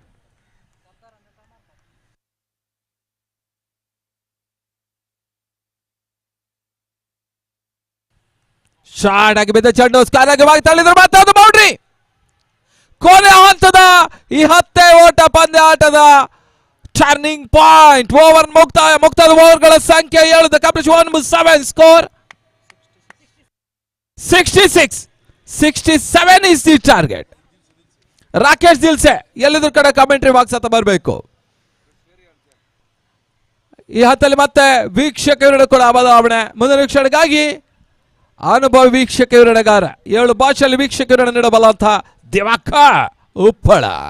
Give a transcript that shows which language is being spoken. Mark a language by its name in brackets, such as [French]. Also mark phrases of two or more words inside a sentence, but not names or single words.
[Kannada] ಶಾರ್ಟ್ ಆಗಿ ಬಿದ್ದ ಚೆಂಡು, ಸ್ಕಾರಾಗಿ ತಳ್ಳಿದ್ರು, ಮತ್ತೊಂದು ಬೌಂಡ್ರಿ. ಕೊನೆ ಹಂತದ ಈ 10 ಓಟ ಪಂದ್ಯ ಆಟದ [English] turning point. [Kannada] ಓವರ್ ಮುಕ್ತಾದ ಓವರ್ಗಳ ಸಂಖ್ಯೆ 7. ಕಂಪ್ಲೀಟ್ 7 66. [English] 67 is the target. [Kannada] ರಾಕೇಶ್ ದಿಲ್ಸೆ ಎಲ್ಲಿದ್ರು ಕಡೆ [English] commentary box [Kannada] ಹತ್ತ ಬರಬೇಕು. ಈ ಹಂತದಲ್ಲಿ ಮತ್ತೆ ವೀಕ್ಷಕ ವಿವರಣೆ ಕೂಡ ಬದಲಾವಣೆ. ಮುಂದಿನ ವೀಕ್ಷಣೆಗಾಗಿ ಅನುಭವಿ ವೀಕ್ಷಕ ವಿವರಣೆಗಾರ, 7 ಭಾಷೆಯಲ್ಲಿ ವೀಕ್ಷಕ ವಿವರಣೆ ನೀಡಬಲ್ಲಂತಹ ದಿವಾಕರ್ ಉಪ್ಪಳ.